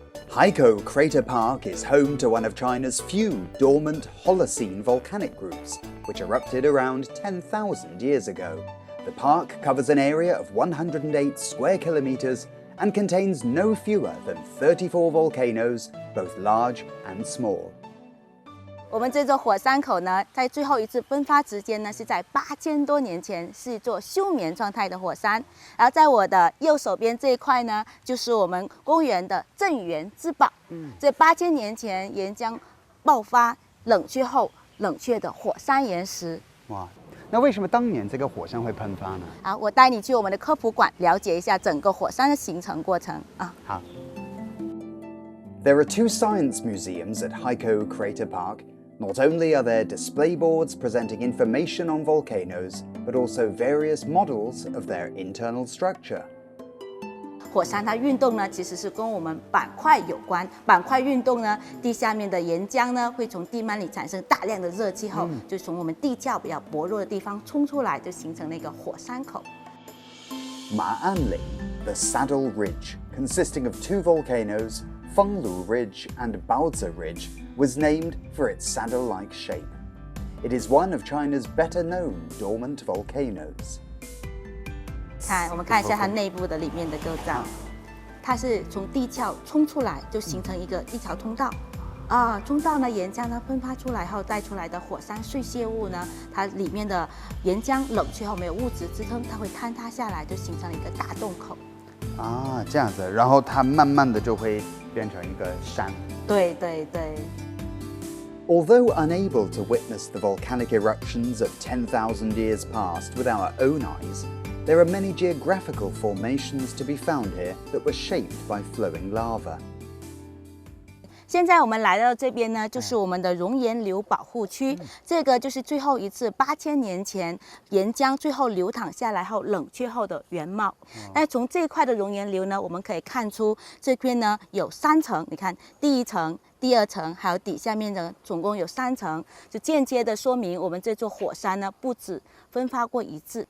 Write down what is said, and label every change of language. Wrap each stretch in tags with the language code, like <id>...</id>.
<en>Haikou Crater Park is home to one of China's few dormant Holocene volcanic groups, which erupted around 10,000 years ago. The park covers an area of 108 square kilometers and contains no fewer than 34 volcanoes, both large and small.</en> <zh>我们这座火山口呢，在最后一次喷发时间呢，是在8000多年前，是一座休眠状态的火山。然后在我的右手边这一块呢，就是我们公园的镇园之宝。这8000年前岩浆爆发冷却后冷却的火山岩石。哇，那为什么当年这个火山会喷发呢？好，我带你去我们的科普馆了解一下整个火山的形成过程啊。好。</zh> <en>There are two science museums at Haikou Crater Park. Not only are there display boards presenting information on volcanoes, but also various models of their internal structure.</en> <zh>火山它运动呢，其实是跟我们板块有关。板块运动呢，地下面的岩浆呢，会从地幔里产生大量的热气后，就从我们地壳比较薄弱的地方冲出来，就形成了一个火山口。</zh> <en>Ma'anli, the Saddle Ridge, consisting of two volcanoes, Fenglu Ridge and Baozi Ridge, was named for its saddle-like shape. It is one of China's better-known dormant volcanoes.</en> <zh>我们看一下它内部的里面的构造，它是从地壳冲出来，就形成一条通道。通道呢，岩浆呢喷发出来后带出来的火山碎屑物呢，它里面的岩浆冷却后没有物质支撑，它会坍塌下来，就形成了一个大洞口。这样子，然后它慢慢的就会变成一个山。对对对。</zh> <en>Although unable to witness the volcanic eruptions of 10,000 years past with our own eyes, there are many geographical formations to be found here that were shaped by flowing lava.</en> <zh>现在我们来到这边呢，就是我们的熔岩流保护区。这个就是最后一次8000年前岩浆最后流淌下来后冷却后的原貌。那从这一块的熔岩流呢，我们可以看出这边呢有3层，你看第一层、第二层，还有底下面的总共有3层，就间接的说明我们这座火山呢不止喷发过1次。</zh>